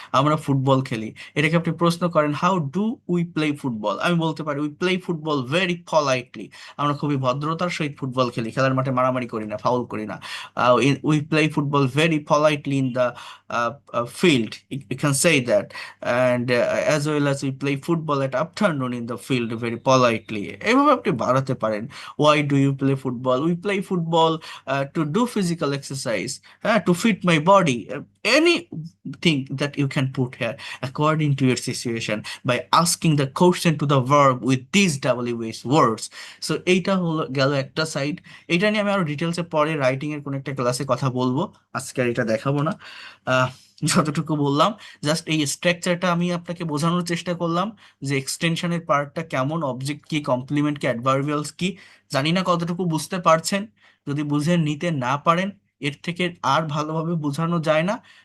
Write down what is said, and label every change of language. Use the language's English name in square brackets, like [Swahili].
[Bangla] আমরা ফুটবল খেলি, এটাকে আপনি প্রশ্ন করেন [English] how do we play football, [Bangla] আমি বলতে পারি [English] We play football very politely. [Bangla] আমরা খুবই ভদ্রতার সহিত ফুটবল খেলি, খেলার মাঠে মারামারি করি না, ফাউল করি না। [English] We play football very politely in the field. You can say that. and as well as we play football at afternoon in the field very politely. [Bangla] এভাবে আপনি বাড়াতে পারেন। [English] Why do you play football? We play football to do physical exercise, to fit my body. Anything that you can put here according to your situation by asking the question to the verb with these WH words. [Bangla] So এইটা হলো গেল একটা side. এটা নিয়ে আমি আরো ডিটেলসে পরে রাইটিং এর কোন একটা ক্লাসে কথা বলবো, আজকে আর এটা দেখাবো না। আহ, যতটুকু বললাম জাস্ট এই স্ট্রাকচারটা আমি আপনাকে বোঝানোর চেষ্টা করলাম যে এক্সটেনশনের পার্টটা কেমন, অবজেক্ট কি, কমপ্লিমেন্ট কি, অ্যাডভার্বিয়ালস কি। জানি না কতটুকু বুঝতে পারছেন। যদি বুঝে নিতে না পারেন, এর থেকে আর ভালোভাবে বোঝানো যায় না।